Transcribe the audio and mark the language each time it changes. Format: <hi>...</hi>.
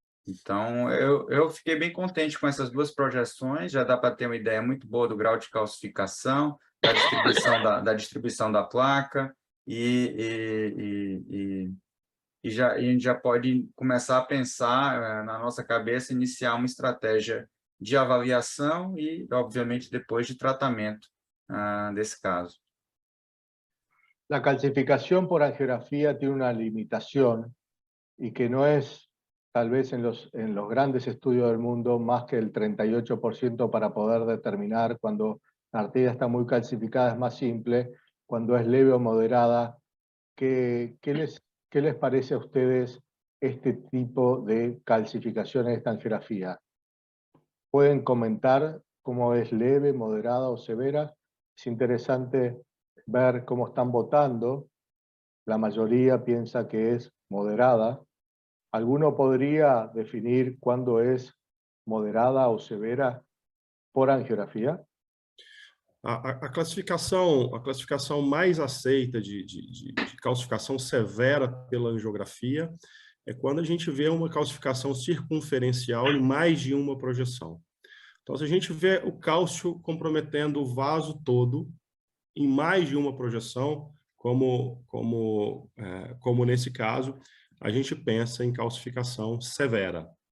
<pt>Então, eu fiquei bem contente com essas duas projeções, já dá para ter uma ideia muito boa do grau de calcificação, da distribuição da placa, e a gente já pode começar a pensar na nossa cabeça, iniciar uma estratégia de avaliação e, obviamente, depois de tratamento desse caso.</pt> <es>La calcificación por angiografía tiene una limitación y que no es, tal vez en los grandes estudios del mundo, más que el 38% para poder determinar cuando la arteria está muy calcificada. Es más simple, cuando es leve o moderada. ¿Qué les parece a ustedes este tipo de calcificación en esta angiografía? ¿Pueden comentar cómo es leve, moderada o severa? Es interesante ver cómo están votando. La mayoría piensa que es moderada. ¿Alguno podría definir cuándo es moderada o severa por angiografia?</es> <pt>A classificação mais aceita de calcificação severa pela angiografia é quando a gente vê uma calcificação circunferencial em mais de uma projeção. Então, se a gente vê o cálcio comprometendo o vaso todo em mais de uma projeção, como nesse caso, a gente pensa em calcificação severa.</pt>